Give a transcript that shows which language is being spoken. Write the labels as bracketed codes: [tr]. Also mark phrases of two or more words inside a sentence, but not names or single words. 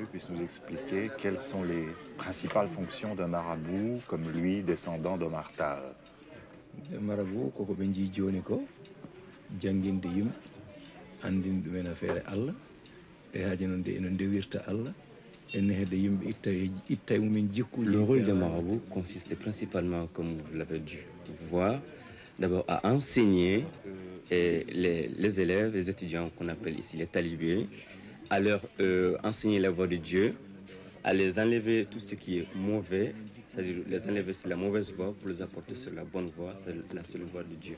[fr] puisse nous expliquer quelles sont les principales fonctions d'un marabout comme lui, descendant d'Omar Tall. Le marabout, [ff] koko ɓe jii joni ko janginde yimɓe andinde ɗumen affaire Allah e haaji noon de eno ndewirta Allah ene hedde yimɓe itta e mumen jikkuji. [fr] Le rôle des marabouts consiste principalement, comme vous l'avez dû voir, d'abord à enseigner les élèves, les étudiants qu'on appelle ici les talibés, à leur enseigner la voie de Dieu, à les enlever tout ce qui est mauvais, c'est-à-dire les enlever sur la mauvaise voie pour les apporter sur la bonne voie, c'est la seule voie de Dieu.